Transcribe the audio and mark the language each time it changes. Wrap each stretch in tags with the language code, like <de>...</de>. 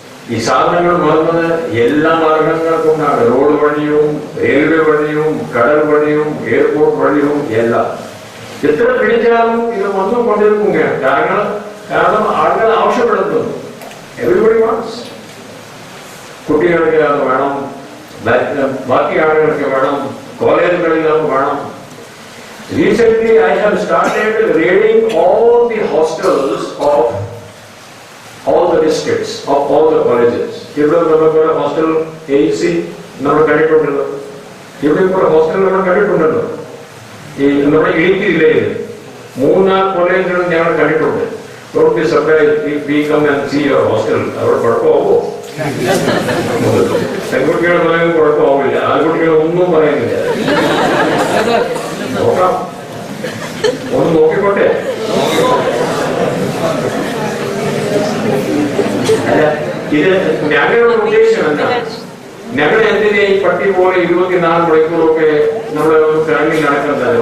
<ml>ഈ സാധനങ്ങൾ വളർന്നത് എല്ലാ മാർഗങ്ങൾ കൊണ്ടാണ്. റോഡ് വഴിയും, റെയിൽവേ വഴിയും, കടൽ വഴിയും, എയർപോർട്ട് വഴിയും എല്ലാം. എത്ര പിടിച്ചാലും ഇത് വന്നുകൊണ്ടിരിക്കുകയാണ്. കാരണം ആളുകൾ ആവശ്യപ്പെടുന്നു.</ml> <en>Everybody wants.</en> <ml>കുട്ടികൾക്ക് അത് വേണം, ബാക്കി ആളുകൾക്ക് വേണം, കോളേജുകളിൽ അത് വേണം.</ml> <en>Recently, I have started raiding all the hostels of all the districts, of all the colleges.</en> <ml>ഇവിടെ നമുക്കൊരു ഹോസ്റ്റൽ AC നമ്മൾ കണ്ടിട്ടുണ്ടല്ലോ. ഇവിടെ ഒരു ഹോസ്റ്റൽ നമ്മൾ കണ്ടിട്ടുണ്ടല്ലോ. ഈ നമ്മുടെ ഇടുക്കി ജില്ലയിൽ 3-4 കോളേജുകൾ ഞങ്ങൾ കണ്ടിട്ടുണ്ട്.</ml> <en>Don't be surprised if we come and see your hostel.</en> <ml>അവിടെ കുഴപ്പമാവോ? പെൺകുട്ടികൾ പറയുന്നത് കുഴപ്പമാവില്ല. ആൺകുട്ടികൾ ഒന്നും പറയുന്നില്ല. നോക്കാം, ഒന്ന് നോക്കിക്കോട്ടെ. അല്ല, ഇത് ഞങ്ങളുടെ ഉദ്ദേശം എന്താണ്? ഞങ്ങൾ എന്തിനെ ഈ പട്ടി പോലെ 24 മണിക്കൂറൊക്കെ നമ്മുടെ ഫാമിലി നടക്കുന്നത്?</ml>